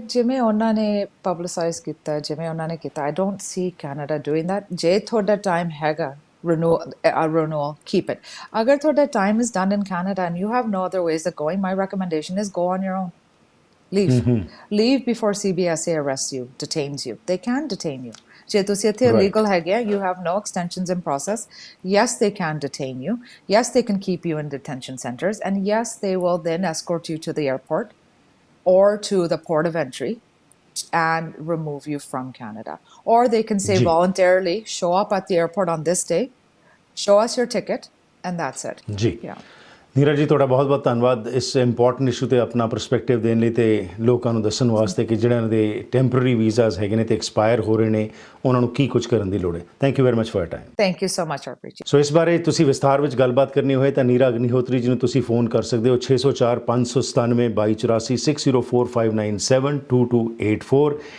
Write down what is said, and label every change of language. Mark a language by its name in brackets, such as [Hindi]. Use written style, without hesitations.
[Punjabi] Like ਜਿਵੇਂ ਉਹਨਾਂ ਨੇ ਪਬਲਿਸਾਈਜ਼ ਕੀਤਾ, ਜਿਵੇਂ ਉਹਨਾਂ ਨੇ ਕੀਤਾ, [English] I don't see Canada doing that. [Punjabi] ਜੇ ਤੁਹਾਡਾ ਟਾਈਮ ਹੈਗਾ [English] renewal, keep it. [Punjabi] Agar thoda [English] time is done in Canada and you have no other ways of going, my recommendation is go on your own. Leave. Leave before CBSA arrests you, detains you. They can detain you. [Punjabi] Je tusi ithe illegal hai gaya, [English] you have no extensions in process. Yes, they can detain you. Yes, they can keep you in detention centers. And yes, they will then escort you to the airport or to the port of entry and remove you from Canada. Or they can say voluntarily, show up at the airport on this day, show us your ticket, and that's it. Yeah. [Punjabi] Neeraj ji ਤੁਹਾਡਾ ਬਹੁਤ ਬਹੁਤ ਧੰਨਵਾਦ ਇਸ important issue 'ਤੇ ਆਪਣਾ perspective ਦੇਣ ਲਈ ਤੇ ਲੋਕਾਂ ਨੂੰ ਦੱਸਣ ਵਾਸਤੇ ਕਿ ਜਿਹੜਿਆਂ ਦੇ ਟੈਂਪਰਰੀ ਵੀਜ਼ਾਸ ਹੈਗੇ ਨੇ ਤੇ ਐਕਸਪਾਇਰ ਹੋ ਰਹੇ ਨੇ ਉਹਨਾਂ ਨੂੰ ਕੀ ਕੁਝ ਕਰਨ ਦੀ ਲੋੜ ਹੈ। [English] Thank you very much for your time. Thank you so much [Punjabi] Harpreet ji. ਸੋ ਇਸ ਬਾਰੇ ਤੁਸੀਂ ਵਿਸਥਾਰ ਵਿੱਚ ਗੱਲਬਾਤ ਕਰਨੀ ਹੋਏ ਤਾਂ ਨੀਰਾ ਅਗਨੀਹੋਤਰੀ ਜੀ ਨੂੰ ਤੁਸੀਂ ਫੋਨ ਕਰ ਸਕਦੇ ਹੋ 604 597 2284 6045972284।